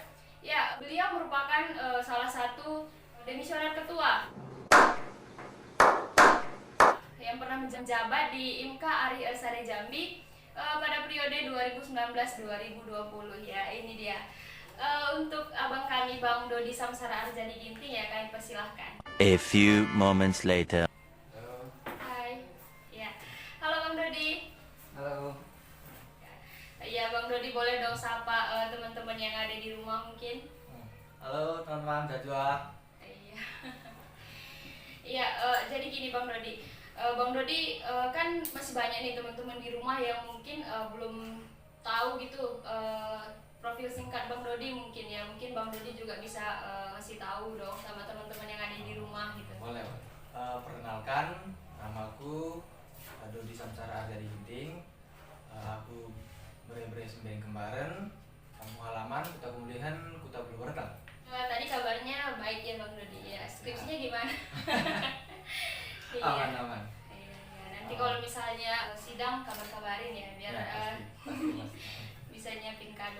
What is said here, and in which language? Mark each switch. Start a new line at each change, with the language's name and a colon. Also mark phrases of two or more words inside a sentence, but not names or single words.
Indonesian: Ya, beliau merupakan salah satu demisioner ketua yang pernah menjabat di IMKA Ari Ersade Jambi pada periode 2019-2020 ya. Ini dia. Untuk abang kami Bang Dodi Samsara Arjani Ginting ya, kami persilahkan.
English: A few moments later.
Indonesian: Hai. Ya. Halo Bang Dodi. Halo. Ya, Bang Dodi boleh dong sapa teman-teman yang ada di rumah mungkin. Halo teman-teman Jajwa. Iya. Iya, jadi gini Bang Dodi. Bang Dodi kan masih banyak nih teman-teman di rumah yang mungkin belum tahu gitu profil singkat Bang Dodi mungkin ya. Mungkin Bang Dodi juga bisa ngasih tahu dong sama teman-teman yang ada di rumah gitu. Boleh. Perkenalkan, namaku Dodi Samsara Arjani Ginting. Aku bere-bere sembilan kembaran, kampung halaman, Kuta Kemudian, Kuta Purwokerto. Tadi kabarnya baik ya Bang Dodi ya. Skripsinya gimana? Iya. Aman-aman. Iya. Nanti kalau misalnya sidang kabar-kabarin ya biar Pasti. bisa nyiapin kado.